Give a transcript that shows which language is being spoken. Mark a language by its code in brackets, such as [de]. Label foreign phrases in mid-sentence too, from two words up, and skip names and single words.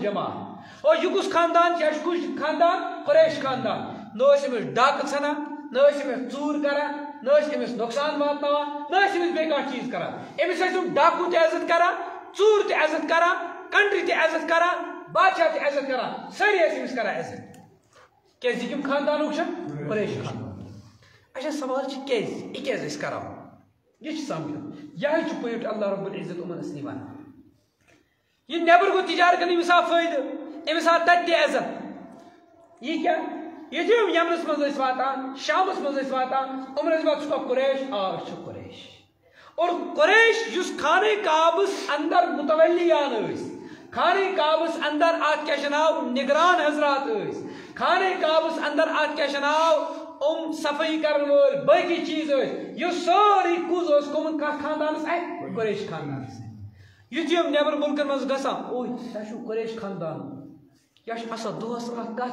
[ks] جماعت اور یہِ کُس خاندان چھُ یہِ چھُ کُس خاندان قریش خاندان نہ ٲسۍ أمِس ڈاکہٕ ژھنان نہ ٲسۍ أمِس ژوٗر کران نہ ٲسۍ أمِس نۄقصان واتناوان نہ ٲسۍ أمِس بیٚیہِ کانٛہہ چیٖز کران أمِس ٲسۍ یِم ڈاکوٗ تہِ عزت کران ژوٗر تہِ عزت کران کنٹری تہِ عزت کران بادشاہ تہِ عزت کران سٲری ٲسۍ أمِس کران عزت کیٛازِ یہِ کَمہِ خاندانُک چھُ قریش خاندان اچھا سوال چھُ کیٛازِ یہِ کیٛازِ أسۍ کرو یہ سمجھو یہ پٲٹھۍ اللہ رب العزت یِمن ٲسۍ نِوان یہ نٮ۪بر گوٚو تجارت کرنہٕ أمِس آو فٲیدٕ أمِس آو تتہِ تہِ عزت یہِ کیٛاہ یُتھُے یِم یمنس منٛز ٲسۍ واتان شامس منٛز ٲسۍ واتان یِمن ٲسۍ واتان ژٕ چھُکھا قریش آ أسۍ چھِ قریش اور قریش یُس خانہ کعبس اندر متولیان ٲسۍ خانہ کعبس اندر اتھ کیٛاہ چھُ ناو نگران حضرات ٲسۍ خانہ کعبس اندر اتھ کیٛاہ چھُ ناو صفٲیی کرن وٲلۍ باقٕے چیٖز ٲسۍ یہِ سورُے کُس اوس گوٚمُت کتھ خاندانس اتھِ قریش خاندانس یُتھُے یِم نٮ۪بر مُلکن منٛز گژھان اوے تۄہہِ چھُو قریش خاندان یہِ چھُ آسان دۄہس کتھ